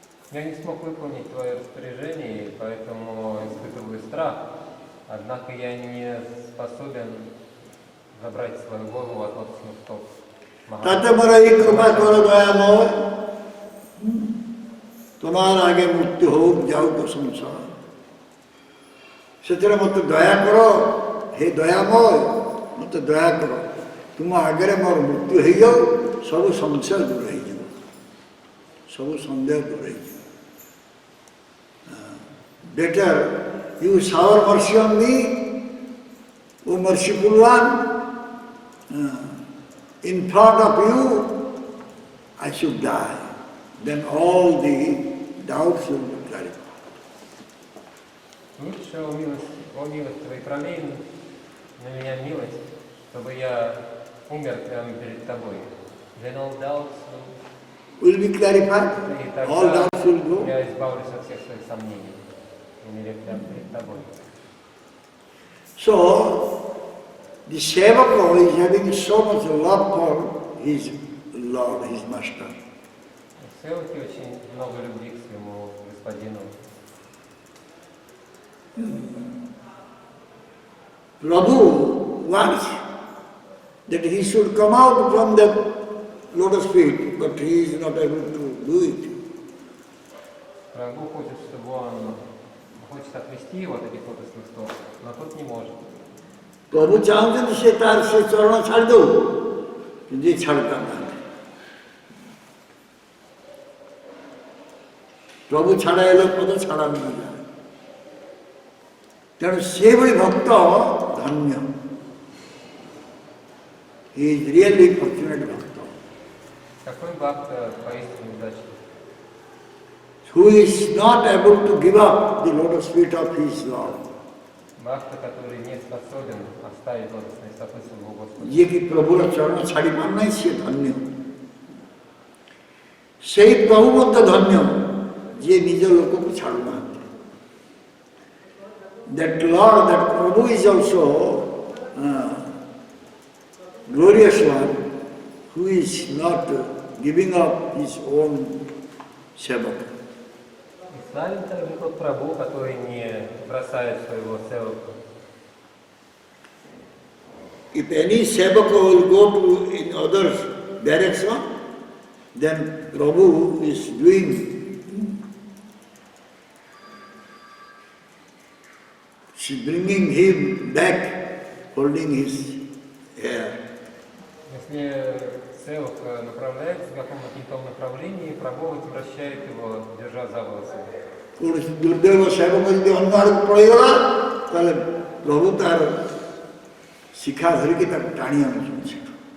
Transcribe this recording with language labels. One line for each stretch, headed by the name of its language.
Russian: Я не смог выполнить твое распоряжение, и поэтому испытываю страх. Однако я не способен забрать свою голову от лотосных стоп.
Bangla: তাতে মোর এই কৃপা করো দয়াময়, তোমার আগে মৃত্যু হোক যাও তো সংসার।
Odia: ସେଥିରେ ମୋତେ ଦୟା କର, ହେ ଦୟାମୟ ମୋତେ ଦୟା କର, ତୁମ ଆଗରେ ମୋର ମୃତ୍ୟୁ ହେଇଯାଉ, ସବୁ ସଂଶୟ ଦୂର ହେଇଯିବ, ସବୁ ସନ୍ଦେହ ଦୂର ହେଇଯିବ।
English: Better you shower mercy on me, O merciful one. In front of you, I should die. Then all the doubts will be clarified.
Russian: Лучше, о милость твоей, пролей на меня милость, чтобы я умер прямо перед тобой.
English: Then all doubts Will be clarified. All doubts will go.
Russian: Я избавлюсь от всех своих сомнений. Умереть прямо перед тобой.
English: So, the Sevaka is having so much love for his Lord, his Master.
Russian: Севаки очень много любви к своему господину.
English: Prabhu wants that he should come out from the lotus feet, but he is not able to do it.
Russian: Прабху хочет, чтобы он хочет отвести его от этих лотосных стоп, но тот не может.
Odia: ପ୍ରଭୁ ଚାହୁଁଛନ୍ତି ସେ ତାର ସେ ଚରଣ ଛାଡ଼ି ଦେଉ, କିନ୍ତୁ ଏ ଛାଡ଼ି ପାରୁନାହାନ୍ତି। ପ୍ରଭୁ ଛାଡ଼ାଇଲେ ପଦ ଛାଡ଼ା ମିଳିଲା। ତେଣୁ ସେଭଳି ଭକ୍ତ ଧନ୍ୟ।
English: He is really fortunate ଭକ୍ତ।
Russian: Какой бхакта поистине удачный?
English: Who is not able to give up the lotus feet of his Lord.
Russian: Бхакта, который не способен оставить лотосные стопы своего Господа.
Odia: ଯିଏକି ପ୍ରଭୁର ଚରଣ ଛାଡ଼ି ପାରୁନାହିଁ ସିଏ ଧନ୍ୟ। ସେଇ ପ୍ରଭୁ ମଧ୍ୟ ଧନ୍ୟ ଯିଏ ନିଜ ଲୋକକୁ ଛାଡ଼ୁନାହାନ୍ତି।
English: That Lord, that Prabhu is also glorious one who is not giving up his own sevaka.
Russian: Славен также тот Прабху, который не бросает своего севака.
English: If any sevaka will go to in other direction, then Prabhu is doing she's bringing him back, holding his hair.
Russian: Если севак направляется в каком-то направлении, Прабху возвращает его, держа за волосы.
Odia: କୌଣସି ଦୁର୍ଦୈବ ସେବକ ଯଦି ଅନ୍ୟ ଆଡ଼କୁ ପଳେଇଗଲା, ତାହେଲେ ପ୍ରଭୁ ତାର ଶିଖା ଧରିକି ତାକୁ ଟାଣି ଆଣୁଛନ୍ତି ସେଠୁ।